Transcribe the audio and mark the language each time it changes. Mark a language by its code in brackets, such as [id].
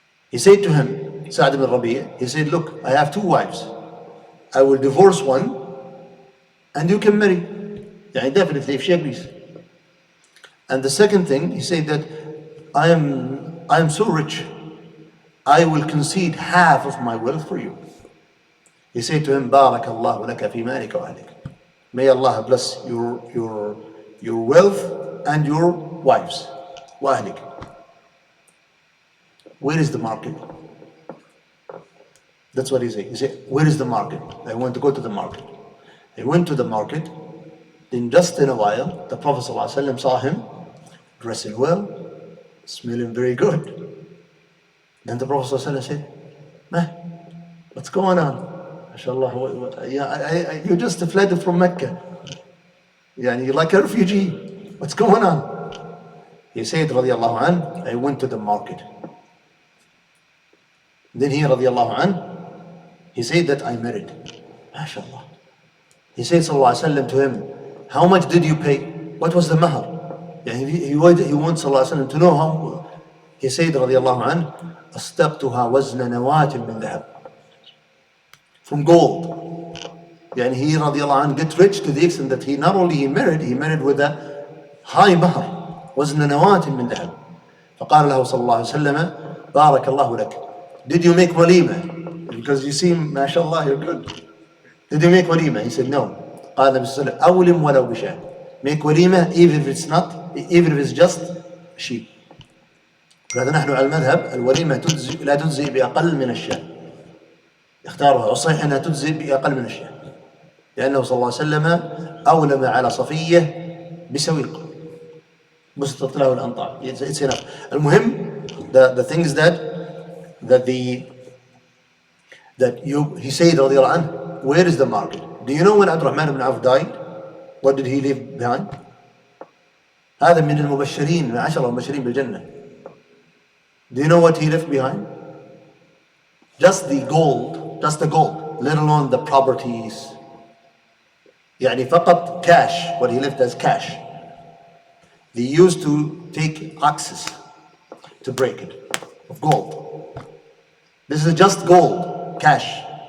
[en] He said to him, Sa'd ibn Rabi', he said, look, I have two wives. I will divorce one and you can marry. Definitely, if she agrees. And the second thing, he said that I am so rich, I will concede half of my wealth for you. He said to him, [ar] بارك الله لك في مالك وأهلك. [en] May Allah bless your wealth and your wives. [ar] وأهلك. [en] Where is the market? That's what he said. He said, where is the market? I want to go to the market. He went to the market. Then just in a while, the Prophet ﷺ saw him dressing well, smelling very good. Then the Prophet ﷺ said, what's going on? MashaAllah, you just fled from Mecca. You're like a refugee. What's going on? He said, radiallahu anh, I went to the market. Then he, radiallahu anh, he said that I married. MashaAllah. He said, sallallahu alayhi wa sallam, to him, how much did you pay? What was the mahar? He wants sallallahu alayhi wa sallam to know how. He said, radiallahu anh, [ar] أصدقتها وزن نواة من ذهب. [en] From gold. He, radiallahu anh, get rich to the extent that he not only he married with a high mahar. [ar] وزن نواة من ذهب. فقال له صلى الله عليه وسلم بارك الله لك. [en] Did you make walima? Because you seem, mashallah, you're good. Did you make walima? He said, no. [ar] قال النبي صلى الله عليه وسلم أولم ولو بشاة. [en] Make walima even if it's just sheep. [ar] ولهذا نحن على المذهب الوليمة لا تجزئ بأقل من الشاة. اختارها والصحيح أنها تجزئ بأقل من الشاة. لأنه صلى الله عليه وسلم أولم على صفية بسويق. بسطت له الأنطار. [en] It's enough. المهم, the thing is that he said [ar] رضي الله عنه, [en] where is the market? Do you know when Abdurrahman ibn Auf died? What did he leave behind? [ar] هذا من المبشرين من 10 المبشرين بالجنة. [en] Do you know what he left behind? Just the gold, let alone the properties. فقط cash, what he left as cash. They used to take axes to break it, of gold. This is just gold, cash.